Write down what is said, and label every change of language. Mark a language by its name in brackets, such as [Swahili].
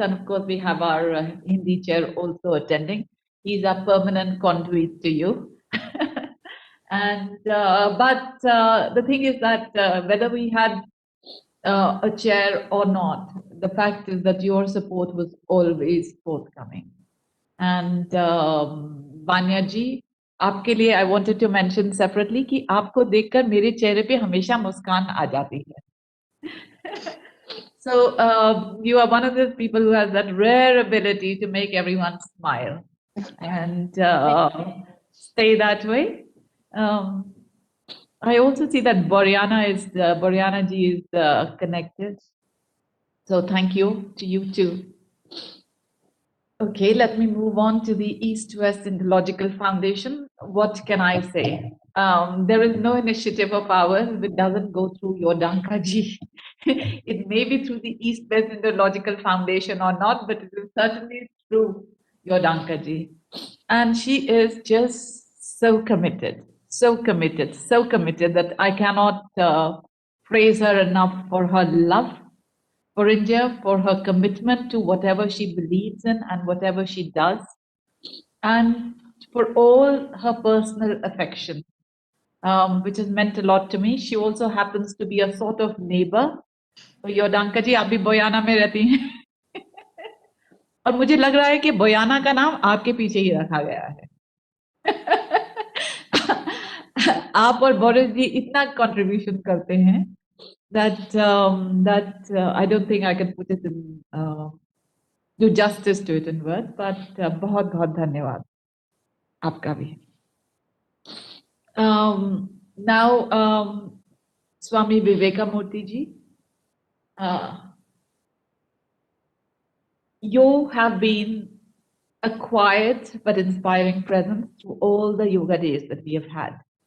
[English] And of course, we have our Hindi chair also attending. He's a permanent conduit to you. And but the thing is that whether we had a chair or not, the fact is that your support was always forthcoming. [Hindi] And Vanya ji, आपके लिए [English] I wanted to mention separately [Hindi] कि आपको देखकर मेरे चेहरे पे हमेशा मुस्कान आ जाती है. [English] So you are one of those people who has that rare ability to make everyone smile, and stay that way. I also see that Boryana ji is connected. So thank you to you too. Okay, let me move on to the East-West Indological Foundation. What can I say? There is no initiative of ours that doesn't go through Yodanka ji. It may be through the East-West Indological Foundation or not, but it is certainly through Yodanka ji. And she is just so committed that I cannot praise her enough for her love for India, for her commitment to whatever she believes in and whatever she does, and for all her personal affection, which has meant a lot to me. She also happens to be a sort of neighbor. [Hindi] Yodanka ji, आप भी बोयाना में रहती हैं. और मुझे लग रहा है कि बोयाना का नाम आपके पीछे ही रखा गया है. आप और बोरिस जी इतना कंट्रीब्यूशन करते हैं [English] that I don't think I can put it in do justice to it in words, but [Hindi] बहुत बहुत धन्यवाद आपका भी. [English] Now Swami Vivekamurti ji, you have been a quiet but inspiring presence through all the yoga days that we have had.